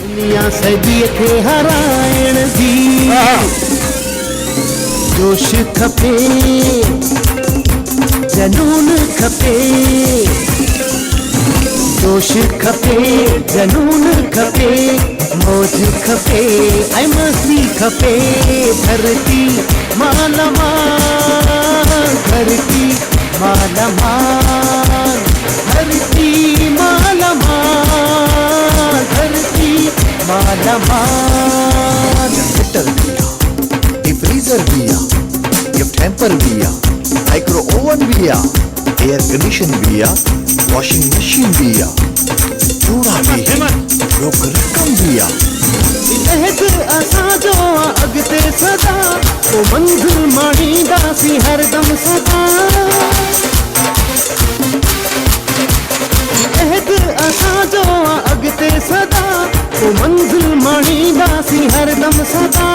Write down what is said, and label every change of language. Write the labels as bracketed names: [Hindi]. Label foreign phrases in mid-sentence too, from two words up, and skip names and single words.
[Sindhi] दुनिया सॼी खे हराइण जी जोश खपे जनून खपे जोश खपे जनून खपे मौज खपे ऐं मस्ती खपे धरती माल माल धरती माल माल धरती माल माल धरती माल माल जनरेटर भी आ डिफ्रीजर भी आ [English] gift hamper [Sindhi] भी आ [English] micro oven [Sindhi] भी आ [English] air condition [Sindhi] भी आ [English] washing machine [Sindhi] भी आ चूड़ा भी हिन रोक रकम भी आ अहद असांजो अॻिते सदा पोइ मंज़िल माणींदासीं हरदम सदा अहद असांजो अॻिते सदा पोइ मंज़िल माणींदासीं हरदम सदा